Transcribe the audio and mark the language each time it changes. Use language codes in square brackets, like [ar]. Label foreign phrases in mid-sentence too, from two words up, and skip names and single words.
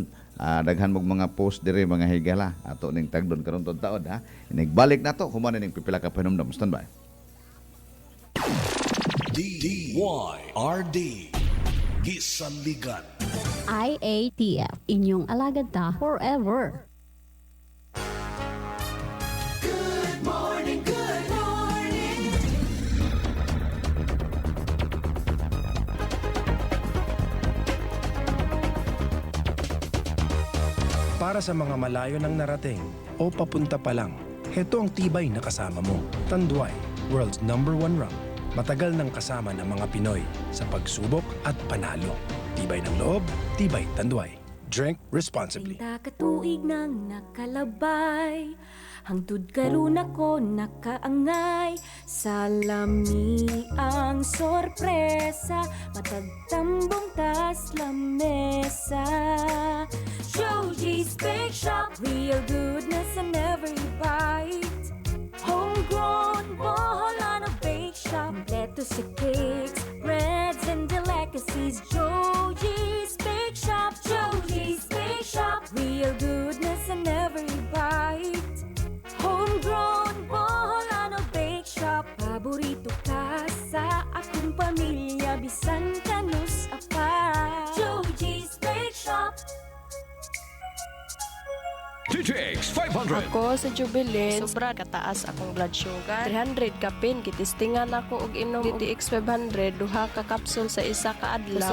[ceb] Daghan mong mga post dire mga higala ato ning tagdon karon taon ha. Inigbalik nato human ning pipila ka pahinumdom. [en] Standby. [ceb] DYRD Gisanligan. IATF, inyong alagad ta forever. [tl] Para sa mga malayo ng narating o papunta pa lang, heto ang tibay na kasama mo. Tanduay, [en] world's #1 rum. [tl] Matagal nang kasama ng mga Pinoy sa pagsubok at panalo. Tibay ng loob, tibay Tanduay. [en] Drink responsibly. [ceb] Pinta katuig nang nakalabay, hangtod karon ako nakaangay. Salami ang sorpresa, matagtambong tas lamesa. [en] Joji's Bake Shop, real goodness in every bite. Homegrown, Boholano Bake Shop, [ceb] kompleto sa [en] cakes, breads, and delicacies. Joji's Bake Shop, Joji's Bake Shop, real goodness in every bite. Homegrown, [ceb] Boholano Bake Shop, paborito ka sa akong pamilya, bisan kanus apa. Joji's Bake Shop. TTX 500. Ako sa Jubilee, sobra kataas akong [en] blood sugar. [ceb] 300 kapin, kitistingan ako og inom DTX 500, duha ka kapsul sa isa ka adlaw.